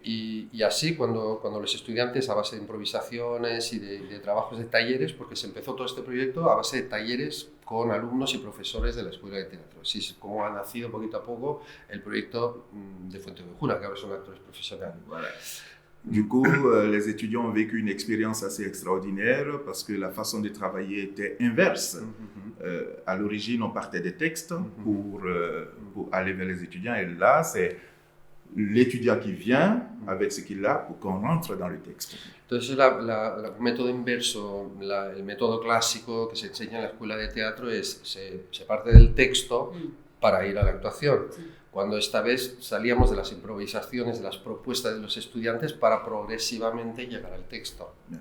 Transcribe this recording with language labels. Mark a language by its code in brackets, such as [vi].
[es] Y así, cuando los estudiantes, a base de improvisaciones y de trabajos de talleres, porque se empezó todo este proyecto a base de talleres con alumnos y profesores de la Escuela de Teatro. Así es como ha nacido poquito a poco el proyecto de Fuenteovejuna, que ahora son actores profesionales. [fr] Voilà. Du coup, les étudiants ont vécu une expérience assez extraordinaire parce que la façon de travailler était inverse. À l'origine, on partait des textes pour aller vers les étudiants et là, c'est l'étudiant qui vient avec ce qu'il a pour qu'on rentre dans le texte. [es] Entonces, el método inverso, el método clásico que se enseña en la escuela de teatro es se parte del texto para ir a la actuación. Cuando esta vez salíamos de las improvisaciones, de las propuestas de los estudiantes para progresivamente llegar al texto.